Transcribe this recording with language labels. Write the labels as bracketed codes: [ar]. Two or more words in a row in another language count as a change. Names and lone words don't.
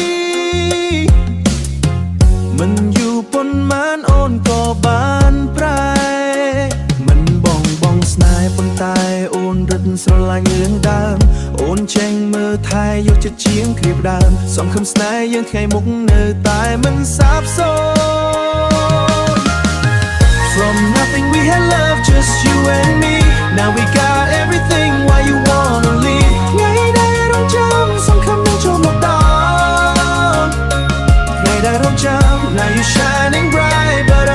[km] មិនយូរប៉ុន្មានអូនក៏បានប្រែមិនបងស្នេហ៍ប៉ុន្តែអូនរឹតស្រឡា ញ់រឿងដើមអូនចេញមើលថែយកចិត្តជាងគ្រាបដើមសង្ឃឹមស្នេហ៍យើងថ្ងៃមុខនៅតែមិនសាបសូន្យ [en] From nothing we had love just you and me Now we got everything why you wanna leave [km] ថ្ងៃដែលរងចាំសង្ឃឹមនឹងចូលមកដល់ថ្ងៃដែលរងចាំ [en] Now you shining bright